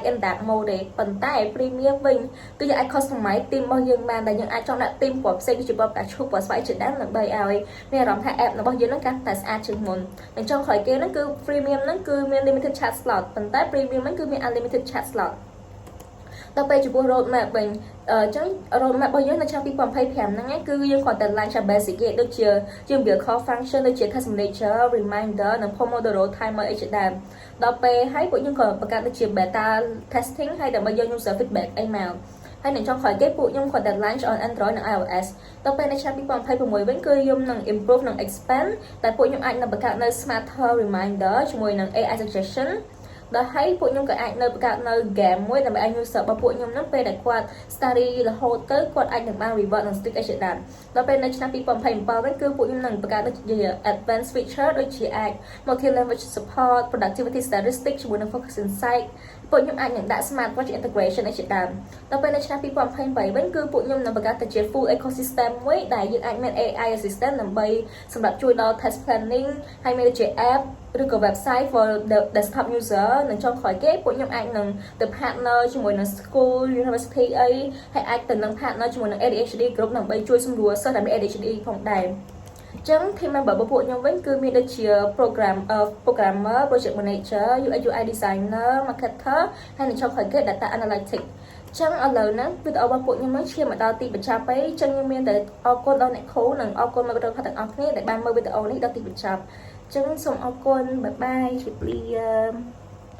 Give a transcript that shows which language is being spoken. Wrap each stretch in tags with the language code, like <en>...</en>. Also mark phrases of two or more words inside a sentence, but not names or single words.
<en>and dark mode</en> <km>ទេប៉ុន្តែ premium វិញគឺយើងអាច</km> <en>customize theme</en> <km>របស់យើងបានដែលយើងអាចចង់ដាក់ theme ពណ៌ផ្សេងដូចជាពណ៌ផ្កាឈូកពណ៌ស្វាយជាដើមដើម្បីឲ្យមានអារម្មណ៍ថា app របស់យើងហ្នឹងកាន់តែស្អាតជាងមុនហើយចុងក្រោយគេហ្នឹងគឺ freemium ហ្នឹងគឺមាន</km> <en>limited chat slot</en> <km>ប៉ុន្តែ premium ហ្នឹងគឺមាន</km> <en>unlimited chat slot</en> <km>ដល់ពេលចំពោះ</km> <en>road map</en> <km>វិញអញ្ចឹង</km> <en>road map</en> <km>របស់យើងនៅឆ្នាំ2025ហ្នឹងគឺយើងគ្រាន់តែ</km> <en>launch basic</en> <km>ទេដូចជា យើង</km> <en>build core function</en> <km>ដូចជា</km> <en>task manager reminder</en> <km>និង</km> <en>pomodoro timer</en> <km>អីជាដើមដល់ពេលហើយពួកយើងក៏បង្កើតដូចជា</km> <en>beta testing</en> <km>ហើយដើម្បីយក</km> <en>user feedback</en> <km>អីមកហើយនៅចុងក្រោយគេពួកខ្ញុំគាត់តែ</km> <en>launch on Android</en> <km>និង iOS ដល់ពេលនៅឆ្នាំ2026វិញគឺយើងនឹង improve និង expand តែពួកខ្ញុំអាចនឹងបង្កើតនៅ</km> <en>smarter reminder</en> <km>ជាមួយនឹង</km> <en>AI suggestion</en> <km>ដល់ហើយពួកខ្ញុំក៏អាចនៅបង្កើតនៅ game មួយដើម្បីឲ្យ user របស់ពួកខ្ញុំហ្នឹងពេលដែលគាត់ study រហូតទៅគាត់អាចនឹងបាន reward និង stick អីជាដើមដល់ពេលនៅឆ្នាំ2027វិញគឺពួកខ្ញុំនឹងបង្កើតដូចជា</km> <en>advanced feature</en> <km>ដូចជាអាច</km> <en>multi language support productivity statistics</en> <km>ជាមួយនឹង</km> <en>focus insight</en> <km>ពួកខ្ញុំអាចនឹងដាក់</km> <en>smart watch integration</en> <km>អីជាដើមដល់ ពេលនៅឆ្នាំ2028វិញគឺពួកខ្ញុំនឹងបង្កើតទៅជា</km> <en>full ecosystem</en> <km>មួយដែលយើងអាចមាន</km> <en>AI assistant</en> <km>ដើម្បីសម្រាប់ជួយដល់</km> <en>task planning</en> <km>ហើយមានដូចជា app ឬក៏</km> <en>website for the desktop user</en> <km>និងចុងក្រោយគេពួកខ្ញុំអាចនឹងទៅ partner ជាមួយនឹង</km> <en>school university</en> <km>អីហើយអាចទៅនឹង partner ជាមួយនឹង</km> <en>ADHD group</en> <km>ដើម្បីជួយសម្រួលសិស្សដែលមាន ADHD ផងដែរចឹង</km> <en>team member</en> <km>របស់ពួកខ្ញុំវិញគឺមានដូចជា</km> <en>programmer project manager UX UI designer marketer</en> <km>ហើយនឹងចុងក្រោយគេ</km> <en>data analytics</en> <km>ចឹងឥឡូវហ្នឹងវីដេអូរបស់ពួកខ្ញុំនឹងឈានមកដល់ទីបញ្ចប់ហើយចឹងខ្ញុំមានតែអរគុណដល់អ្នកគ្រូនិងអរគុណមកដល់អ្នកទាំងអស់គ្នាដែលបានមើលវីដេអូនេះដល់ទីបញ្ចប់ចឹងសូមអរគុណ</km> <en>bye bye</en> <km>ជម្រាបលា</km>